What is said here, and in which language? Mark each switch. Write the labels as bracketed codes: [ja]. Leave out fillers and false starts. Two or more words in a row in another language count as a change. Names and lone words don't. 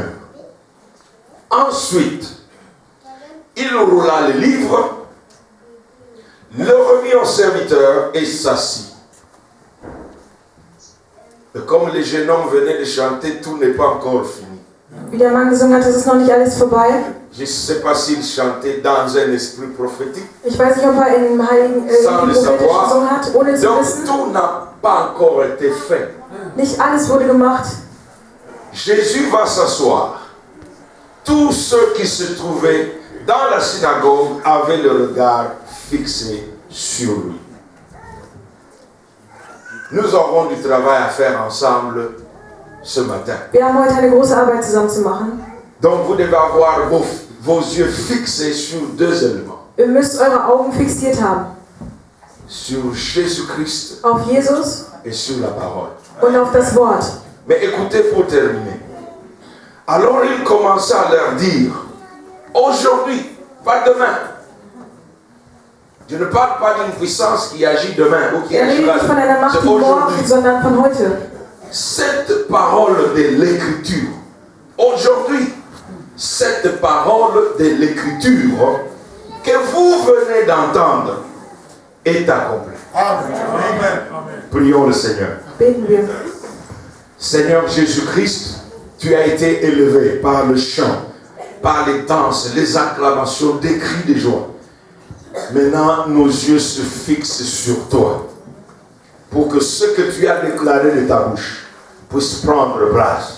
[fr] Ensuite, il roula le livre, le remit au serviteur et s'assit. Et comme les jeunes hommes venaient de chanter, tout n'est pas encore fini. [de] Wie der Mann gesungen hat, es ist noch nicht alles vorbei. [fr] Je ne sais pas s'il chantait dans un esprit prophétique. [de] Ich weiß nicht, ob er in einem heiligen, prophetisch gesungen hat, ohne zu [fr] Donc [de] wissen. [fr] tout n'a pas encore été fait. [de] Nicht alles wurde gemacht. [fr] Jésus va s'asseoir. Tous ceux qui se trouvaient dans la synagogue avaient le regard fixé sur lui. Nous aurons du travail à faire ensemble ce matin. [de] Wir haben heute eine große Arbeit zusammen zu machen. [fr] Donc vous devez avoir vos yeux fixés sur deux éléments. [de] Ihr müsst eure Augen fixiert haben. [fr] Sur Jésus-Christ [de] Auf Jesus [fr] et sur la parole. [de] und auf das Wort. [fr] Mais écoutez pour terminer. Alors il commença à leur dire, aujourd'hui, pas demain. Je ne parle pas d'une puissance qui agit demain ou qui [de] Er redet [fr] agira [de] nicht von einer Macht, [fr] c'est [de] die morgen, [fr] aujourd'hui. [de] sondern von heute. [fr] Cette parole de l'écriture, aujourd'hui, cette parole de l'écriture que vous venez d'entendre est accomplie. Amen. Prions le Seigneur. [de] Beten wir. [fr] Seigneur Jésus-Christ, tu as été élevé par le chant, par les danses, les acclamations, des cris de joie. Maintenant, nos yeux se fixent sur toi, pour que ce que tu as déclaré de ta bouche puisse prendre place.